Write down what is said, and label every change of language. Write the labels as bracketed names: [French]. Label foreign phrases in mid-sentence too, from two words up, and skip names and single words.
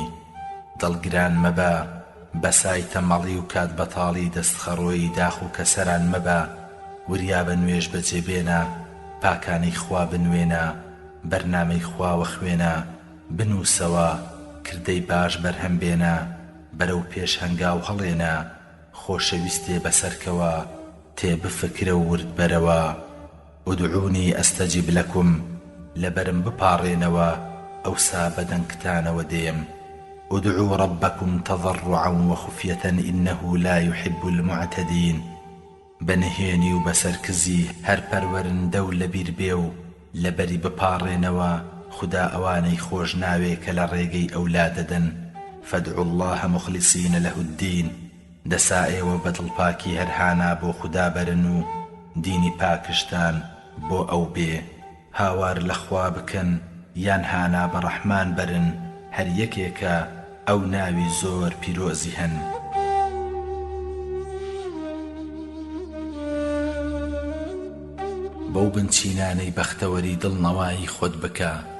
[Central Kurdish] دڵگران مەبە، بەسای تەمەڵی و کات بەتاڵی دەستخەڕۆی داخ و کەسەران مەبە، وریا بە نوێژ بەجێبێنە، پاکانەی خوا بنوێنە، بەرنامەی خواوە خوێنە، بنووسەوە، کردەی باش بەرهەم بێنە، بەرەو پێش هەنگاو هەڵێنە، خۆشەویستێ بەسەرکەوە، تێبفکرە و ورد بەرەوە. [Arabic] ودعوني أستجب لكم، [Central Kurdish] لبرم بپارێنەوە، ئەوسا بەدەنگتانەوە دێم. [Arabic] ادعوا ربكم تضرعا وخفية إنه لا يحب المعتدين. [Central Kurdish] بنهێنی و بەسەرکزی هەر پەروەرندە و لەبیر بێ و لەبەری بپاڕێنەوە، خدا ئەوانەی خۆش ناوێ کە لە ڕێگەی ئەولا دەدەن. [Arabic] فادعوا الله مخلصين له الدين. [Central Kurdish] دەسا ئێوە بەدڵپاکی هەرهانا بۆ خدا بەرن و دینی پاکشتان بۆ ئەو بێ. هاوار لەخوا بکەن یان هانا بە ڕەحمان بەرن، هەر یەکێکە ئەو ناوی زۆر پیرۆزی هەن. بەو بنچینانەی بەختەوەری دڵنەوایی خۆت بکە.